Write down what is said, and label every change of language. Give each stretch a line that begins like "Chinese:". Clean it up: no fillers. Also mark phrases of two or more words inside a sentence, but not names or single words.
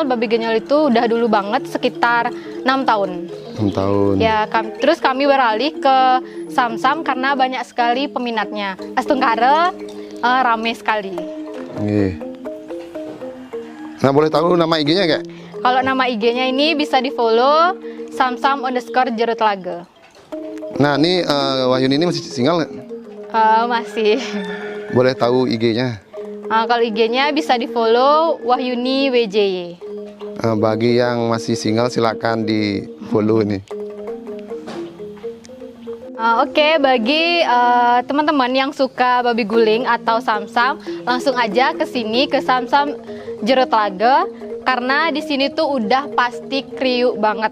Indonesian: Babi genyol itu udah dulu banget, sekitar 6 tahun. 6 tahun. Ya, terus kami beralih ke sam-sam karena banyak sekali peminatnya. Astungkare rame sekali. Oke. Nah, boleh tahu nama IG-nya, Kek? Kalau nama IG-nya ini bisa di-follow samsam_Jero Telaga. Nah, ini Wahyuni ini masih single nggak? Masih. Boleh tahu IG-nya? Kalau IG-nya bisa di-follow Wahyuni WJY. Bagi yang masih single silakan di-follow ini. Oke, bagi teman-teman yang suka babi guling atau samsam, langsung aja ke sini ke samsam Jero Telaga karena di sini tuh udah pasti kriuk banget.